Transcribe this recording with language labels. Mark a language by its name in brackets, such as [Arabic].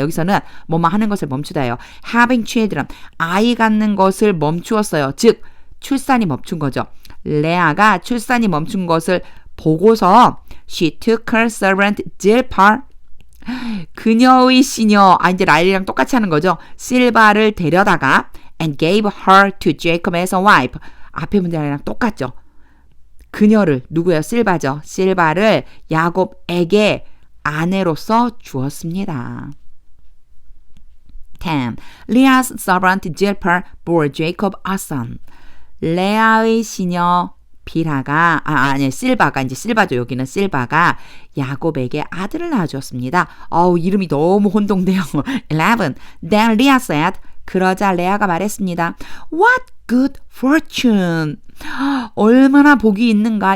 [Korean] 여기서는 뭐뭐 하는 것을 멈추다예요. [English] having children. [Korean] 아이 갖는 것을 멈추었어요. 즉 출산이 멈춘 거죠. 레아가 출산이 멈춘 것을 보고서 [English] she took her servant Zilpah [Korean] 그녀의 시녀 이제 라일이랑 똑같이 하는 거죠. 실바를 데려다가 [English] and gave her to Jacob as a wife. [Korean] 앞에 문장이랑 똑같죠. 그녀를 누구예요? 실바죠. 실바를 야곱에게 아내로서 주었습니다. 10. [English] Leah's servant Zilpah bore Jacob a son. [Korean] 레아의 시녀 빌하가 실바가 이제 실바죠. 여기는 실바가 야곱에게 아들을 낳아주었습니다. 이름이 너무 혼동돼요. 11. [English] Then Leah said, [Korean] 그러자 레아가 말했습니다. [English] What good fortune. [Korean] 얼마나 복이 있는가.